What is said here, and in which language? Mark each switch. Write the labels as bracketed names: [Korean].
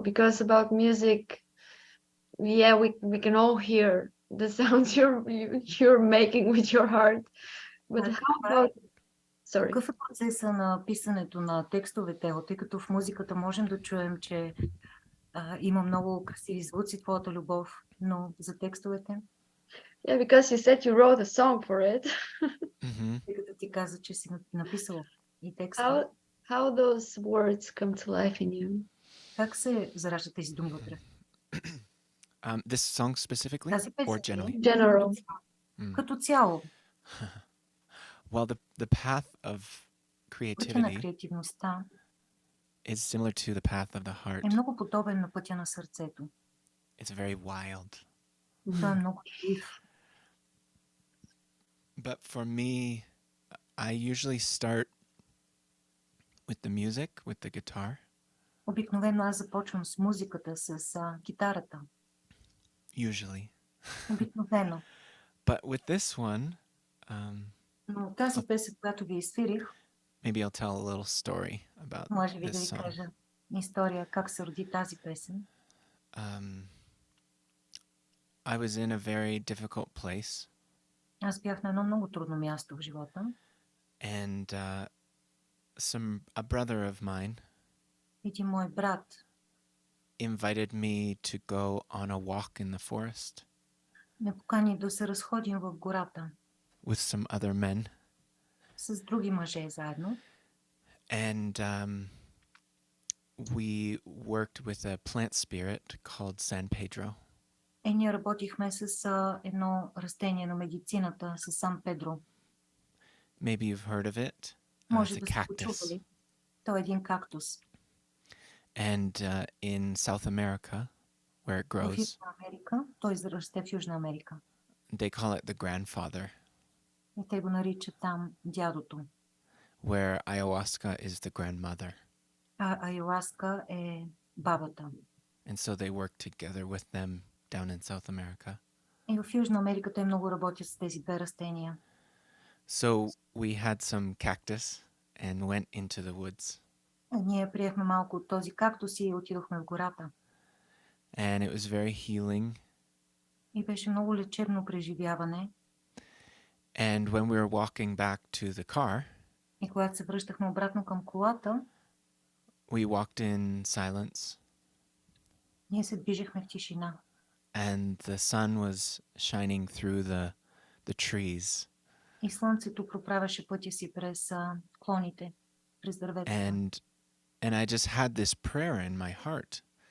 [English] Because about music, yeah, we can all hear the sounds you're making with your heart. But how about... Sorry. [Bulgarian] Какъв е процеса на писането на текстовете, тъй като в музиката можем да чуем, че има много красиви звуци, твоята любов, но за текстовете? [English] Yeah, because you said you wrote a song for it. [Bulgarian] Тъй като ти каза, че си написала и текста. [English] How those words come to life in you? [Bulgarian] Как се зараждат тези думи вътре? [English] This song specifically [Bulgarian] Тази песен, [English] or generally? General. [Bulgarian] Като цяло. [English] Well, the path of [Bulgarian] Пътя на [English] creativity [Bulgarian] креативността [English] is similar to the path of the heart. [Bulgarian] е много подобен на пътя на сърцето. [English] It's very wild. [Bulgarian] Той е много жив. [English] But for me, I usually start with the music, with the guitar. [Bulgarian] Обикновено аз започвам с музиката, с гитарата. [English] Usually. [Bulgarian] Обикновено. [English] But with this one, [Bulgarian] Но тази песен, която ви изфирих, [English] maybe I'll tell a little story about [Bulgarian] може би да [English] this [Bulgarian] ви [English] song. [Bulgarian] кажа история как се роди тази песен. [English] I was in a very difficult place. [Bulgarian] Аз бях на едно много трудно място в живота. [English] And a brother of mine [Bulgarian] Един мой брат [English] invited me to go on a walk in the forest [Bulgarian] ме покани да се разходим в гората [English] with some other men. [Bulgarian] с други мъже заедно. [English] And we worked with a plant spirit called San Pedro. [Bulgarian] Ние работихме с едно растение на медицината, с Сан Педро. [English] Maybe you've heard of it. It's [Bulgarian] Може [English] a [Bulgarian] да сте [English] cactus. [Bulgarian] почували. Той е един кактус. [English] And in South America, where it [Bulgarian] В [English] grows, [Bulgarian] Южна Америка, той расте в Южна Америка. [English] they call it the grandfather, [Bulgarian] И те го наричат там дядото. [English] where ayahuasca is the grandmother. [Bulgarian] А аюаска е бабата. [English] And so they work together with them down in South America. [Bulgarian] И в Южна Америка те много работят с тези две растения. [English] So we had some cactus and went into the woods. [Bulgarian] Ние приехме малко от този кактус и отидохме в гората. [English] And it was very healing. [Bulgarian] И беше много лечебно преживяване. [English] And when we were walking back to the car, [Bulgarian] И когато се връщахме обратно към колата, [English] we walked in silence. [Bulgarian] ние се движихме в тишина. [English] And the sun was shining through the trees. [Bulgarian] И слънцето проправяше пътя си през клоните, през дърветата. [English] And I just had this prayer in my heart.